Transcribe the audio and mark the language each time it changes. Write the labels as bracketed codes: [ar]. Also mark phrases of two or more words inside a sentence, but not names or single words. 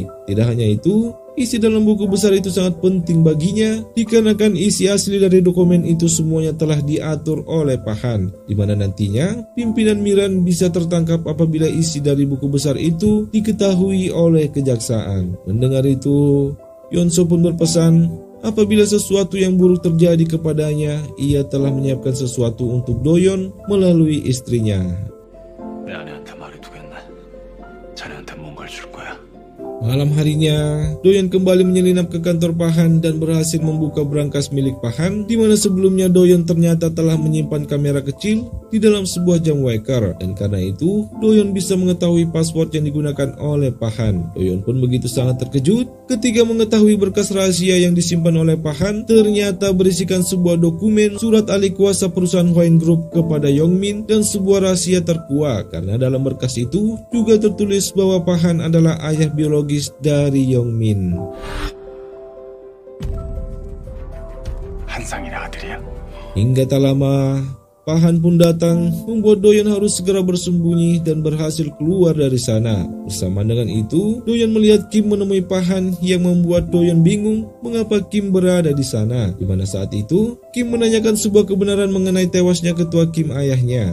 [id] Tidak hanya itu, isi dalam buku besar itu sangat penting baginya dikarenakan isi asli dari dokumen itu semuanya telah diatur oleh Pahan, di mana nantinya pimpinan Miran bisa tertangkap apabila isi dari buku besar itu diketahui oleh kejaksaan. Mendengar itu, Yeon-soo pun berpesan apabila sesuatu yang buruk terjadi kepadanya, ia telah menyiapkan sesuatu untuk Do-yeon melalui istrinya. [ko] 내 아내한테 말해두겠네. 자네한테 뭔가를 줄 거야. [id] Malam harinya, Do-yeon kembali menyelinap ke kantor Pahan dan berhasil membuka brankas milik Pahan, di mana sebelumnya Do-yeon ternyata telah menyimpan kamera kecil di dalam sebuah jam waker, dan karena itu Do-yeon bisa mengetahui password yang digunakan oleh Pahan. Do-yeon pun begitu sangat terkejut ketika mengetahui berkas rahasia yang disimpan oleh Pahan ternyata berisikan sebuah dokumen surat alih kuasa perusahaan Hwaen Group kepada Yongmin dan sebuah rahasia terkuak karena dalam berkas itu juga tertulis bahwa Pahan adalah ayah biologis dari Yongmin. [ko] 한상이네 아들이야. [id] Hingga tak lama, Pahan pun datang, membuat Do-yeon harus segera bersembunyi dan berhasil keluar dari sana. Bersama dengan itu, Do-yeon melihat Kim menemui Pahan yang membuat Do-yeon bingung mengapa Kim berada di sana. Di mana saat itu, Kim menanyakan sebuah kebenaran mengenai tewasnya ketua Kim ayahnya.